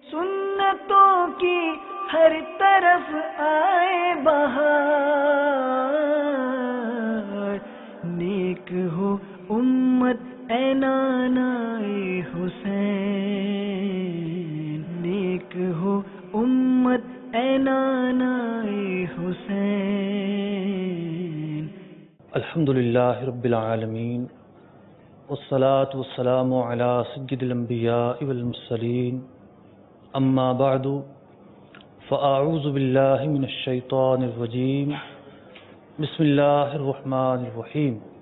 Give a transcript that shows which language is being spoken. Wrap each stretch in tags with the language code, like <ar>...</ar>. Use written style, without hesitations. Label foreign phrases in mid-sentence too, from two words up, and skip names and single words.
<ur>سنتوں کی ہر طرف آئے بہار، نیک ہو امت اے نانائے حسین، نیک ہو امت اے نانائے حسین.</ur> <ar>الحمد لله رب العالمين والصلاة والسلام على سيد الأنبياء والمرسلين، أما بعد فأعوذ بالله من الشيطان الرجيم، بسم الله الرحمن الرحيم.</ar>